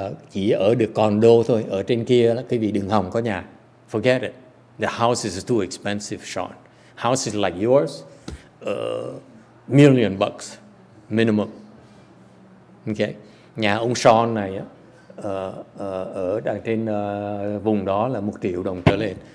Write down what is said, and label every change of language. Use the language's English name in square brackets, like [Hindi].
[Vietnamese] chỉ ở được condo thôi, ở trên kia quý vị đừng hòng có nhà. [English] Forget it. The house is too expensive, Sean. House is like yours, $1,000,000 minimum. Okay. [Vietnamese] Nhà ông Sean này ở trên vùng đó là $1 triệu trở lên.